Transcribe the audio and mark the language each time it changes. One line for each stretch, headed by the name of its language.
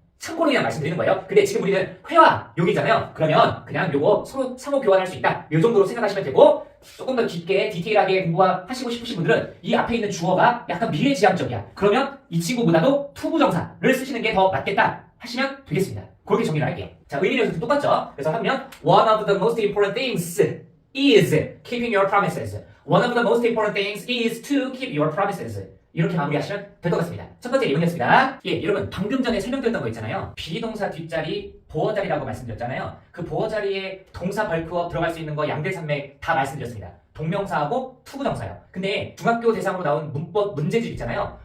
Korean: 참고로 그냥 말씀드리는 거예요. 근데 지금 우리는 회화 용이잖아요. 그러면 그냥 요거 서로 상호 교환할 수 있다. 요 정도로 생각하시면 되고 조금 더 깊게 디테일하게 공부하시고 싶으신 분들은 이 앞에 있는 주어가 약간 미래지향적이야. 그러면 이 친구보다도 투부정사를 쓰시는 게 더 맞겠다 하시면 되겠습니다. 그렇게 정리를 할게요. 자, 의미는 똑같죠? 그래서 하면
English: one of the most important things is keeping your promises. One of the most important things is to keep your promises.
Korean: 이렇게 마무리하시면 될 것 같습니다. 첫 번째 예문이었습니다. 예, 여러분 방금 전에 설명드렸던 거 있잖아요. 비동사 뒷자리, 보어 자리라고 말씀드렸잖아요. 그 보어 자리에 동사 벌크업 들어갈 수 있는 거 양대 산맥 다 말씀드렸습니다. 동명사하고 투부정사요. 근데 중학교 대상으로 나온 문법 문제집 있잖아요.